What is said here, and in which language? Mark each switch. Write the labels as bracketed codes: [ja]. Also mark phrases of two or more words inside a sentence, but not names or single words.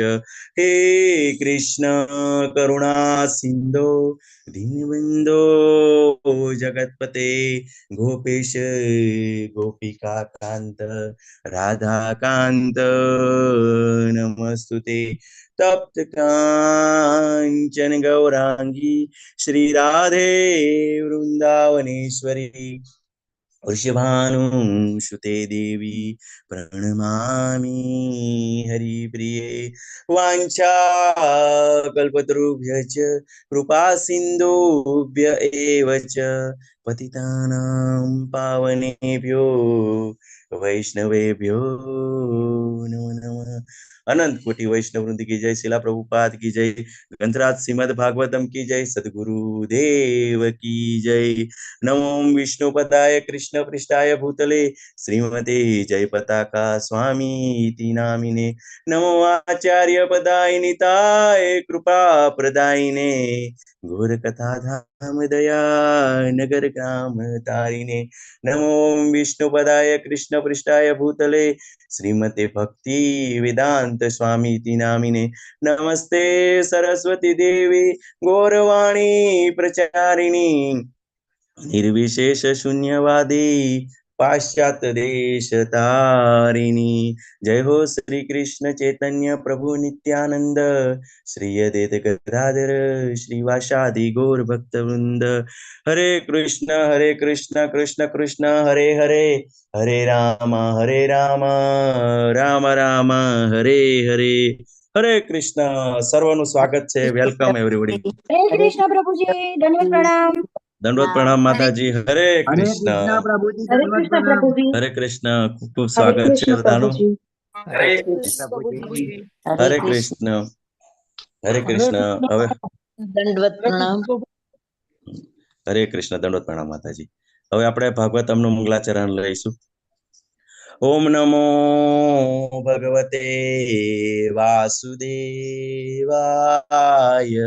[sa] હે કૃષ્ણ કરુણા સિંધો દીનબંધો જગતપતે ગોપેશ ગોપિકા કાંત રાધાકાંત નમસ્તુતે. તપ્ત કાંચન ગૌરાંગી શ્રી રાધે વૃંદાવનેશ્વરી વૃષભાનુસુતે દેવી પ્रणमामि हरिप्रिये. वाञ्छा कल्पतरुभ्यश्च कृपा सिन्धुभ्य एव च पतितानां पावनेभ्यो वैष्णवेभ्यो नमो नमः. [hi] अनंत कोटि वैष्णव वृंद की जय. शिला प्रभुपाद की जय. ग्रंथराज श्रीमद भागवतम की जय. सदगुरु देव की जय. [sa] नमो विष्णुपदाय कृष्ण पृष्ठाय भूतले श्रीमते जय पताका स्वामी इति नामिने. नमो आचार्य पदाय निताय कृपा प्रदायिने घोर कथा धाम दया नगर ग्राम तारिणे. नमो विष्णुपदाय कृष्ण पृष्ठाय भूतले श्रीमते भक्ति वेदांत स्वामी इति नामिने. नमस्ते सरस्वती देवी गौरवाणी प्रचारिणी निर्विशेष शून्यवादी पाश्चात्य देश तारिणी. जय हो श्री कृष्ण चैतन्य प्रभु नित्यानंद श्री अद्वैत गदाधर श्रीवासादि गौर भक्त वृंद. हरे कृष्ण कृष्ण कृष्ण हरे हरे हरे राम राम राम हरे हरे. [gu] हरे कृष्ण. સર્વનું સ્વાગત છે. [en] welcome everybody. [hi] हरे कृष्ण प्रभुजी, दंडवत प्रणाम. दंडवत प्रणाम माताजी. हरे कृष्ण. प्रभुजी, हरे कृष्ण प्रभुजी. हरे कृष्ण. [gu] ખૂબ ખૂબ સ્વાગત છે બધાનું. [hi] हरे कृष्ण प्रभुजी. [gu] હરે કૃષ્ણ. હરે કૃષ્ણ. હવે [hi] दंडवत प्रणाम. [gu] હરે કૃષ્ણ. દંડવત પ્રણામ માતાજી. હવે આપણે ભાગવતમનું મંગલાચરણ લઈશું. [sa] ઓમ નમો ભગવતે વાસુદેવાય.